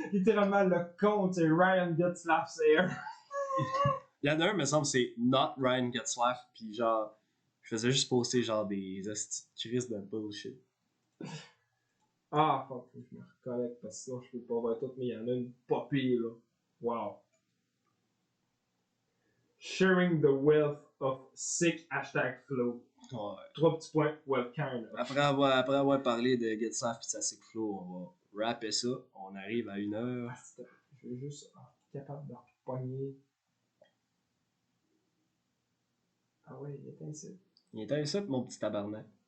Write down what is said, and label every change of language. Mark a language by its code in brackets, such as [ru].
[fr] Littéralement, le compte, c'est Ryan Getzlaf's hair. Il y en a un, me semble, c'est Not Ryan Getzlaf, pis genre, je faisais juste poster genre des crises de bullshit. Ah, fuck, je me reconnecte parce que sinon je peux pas voir tout, mais il y en a une pas pire, là. Wow. [en] Sharing the wealth of sick #flow. [fr] Ouais. 3 petits points, [en] well, kind of. [fr] Après avoir parlé de Getzlaf pis de sa [en] sick flow, [fr] on va rapper ça. On arrive à 1 heure. Ah, je veux juste être capable de repogner. Ah ouais, il était ici. Il était ici, mon petit tabarnak.